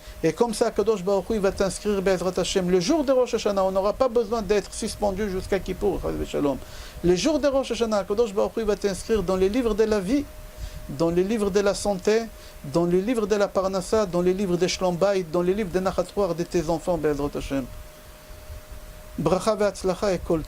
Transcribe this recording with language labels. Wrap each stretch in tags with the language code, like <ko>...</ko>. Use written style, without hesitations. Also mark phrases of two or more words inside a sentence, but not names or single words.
<fr>Et comme ça,</fr> <he>הקדוש ברוך הוא,</he> <fr>il va t'inscrire</fr> <he>בעזרת השם.</he> <fr>Le jour de Rosh Hashanah, on n'aura pas besoin d'être suspendu jusqu'à Kippour. Le jour de Rosh Hashanah,</fr> <he>הקדוש ברוך הוא</he> <fr>va t'inscrire dans les livres de la vie, dans les livres de la santé, dans les livres de la Parnassa, dans les livres des</fr> <he>שלום בית,</he> <fr>dans les livres des Nachatouar de tes enfants,</fr> <he>בעזרת השם. ברכה והצלחה את כל</he>